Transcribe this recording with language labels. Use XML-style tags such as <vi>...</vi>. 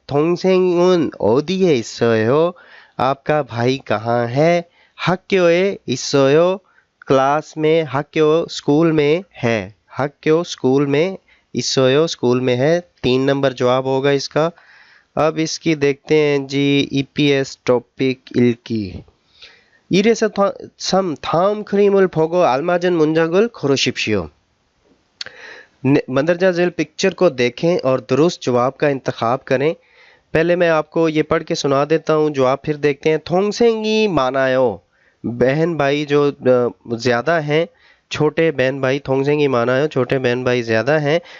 <ko>동생은 어디에 있어요?</ko> <hi>आपका भाई कहाँ है?</hi> <ko>학교에 있어요.</ko> <hi>क्लास में. 학교 स्कूल में है. 학교 स्कूल में.</hi> <ko>있어요</ko> <hi>स्कूल में है. 3 नंबर जवाब होगा इसका. अब इसकी देखते हैं जी EPS टॉपिक 읽기.</hi> <ko>이래서 다음 그림을 보고 알맞은 문장을 고르십시오.</ko> <hi>मंदरजा झील पिक्चर को देखें और दुरुस्त जवाब का इंतखाब करें. पहले मैं आपको ये पढ़ के सुना देता हूँ, जवाब फिर देखते हैं.</hi> <ko>동생이 많아요.</ko> <hi>बहन भाई जो ज़्यादा हैं. छोटे बहन भाई. 동생이 많아요. छोटे बहन भाई ज़्यादा हैं.</hi>